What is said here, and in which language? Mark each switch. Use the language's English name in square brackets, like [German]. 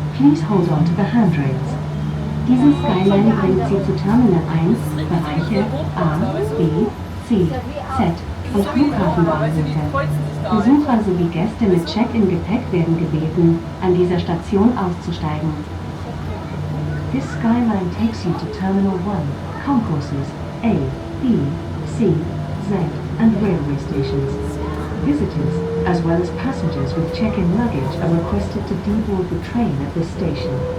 [English] Please hold on to the handrails. [German] Diese Skyline bringt Sie zu Terminal 1, Bereiche A, B, C, Z und Flughafenbahnhöfe. Besucher sowie Gäste mit Check-in-Gepäck werden gebeten, an dieser Station auszusteigen. [English] This Skyline takes you to Terminal 1, concourses A, B, C, Z and railway stations. Visitors, as well as passengers with check-in luggage, are requested to deboard the train at this station.